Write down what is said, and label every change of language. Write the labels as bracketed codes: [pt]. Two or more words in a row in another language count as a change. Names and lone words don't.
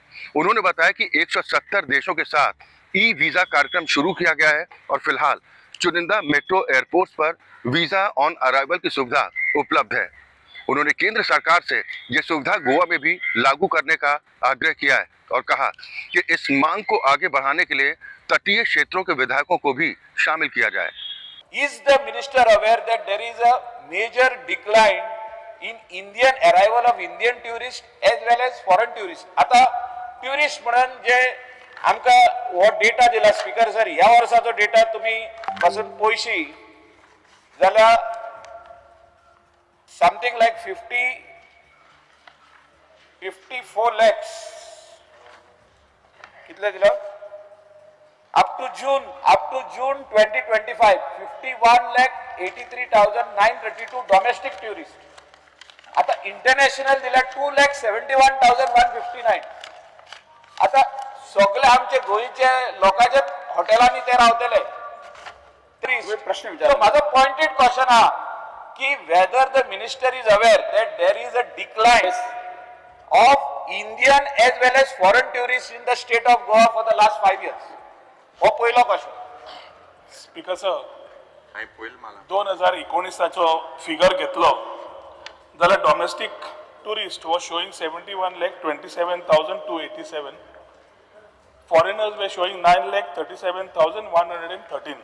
[hi] उन्होंने बताया कि 170 देशों के साथ ई वीजा कार्यक्रम शुरू किया गया है और फिलहाल चुनिंदा मेट्रो एयरपोर्ट्स पर वीजा ऑन अराइवल की सुविधा उपलब्ध है। उन्होंने केंद्र सरकार से यह सुविधा गोवा में भी लागू करने का आग्रह किया है और कहा कि इस मांग को आगे बढ़ाने के लिए तटीय क्षेत्रों के विधायकों को भी शामिल किया जाए। [en] Is the minister aware that there is a major decline in Indian arrival of Indian tourists as well as foreign tourists? [kok] आता टुरिस्ट म्हणून जे आमका वो डेटा दिला स्पीकर सर, ह्या वर्षाचो डेटा तुम्ही पासून पयशी जाल्यार [en] something like 54 lakhs [kok] कितले दिला [en] up to June 2025 51,83,932 domestic tourists. [kok] आता इंटरनॅशनल दिला 2,71,159. आता सगळे आमचे गोयचे लोकांचे हॉटेलांनी ते रावतले. प्रश्न [en] So माझा pointed question [kok] हा की [en] whether the minister is aware that there is a decline of Indian as well as foreign tourists in the state of Goa for the last 5 years. [kok] हो पहिलो क्वेश्चन. [en] Speaker sir, 2019 figure [kok] घेतलो जाल्यार [en] domestic tourist was showing 71,27,287. foreigners were showing 9,37,113.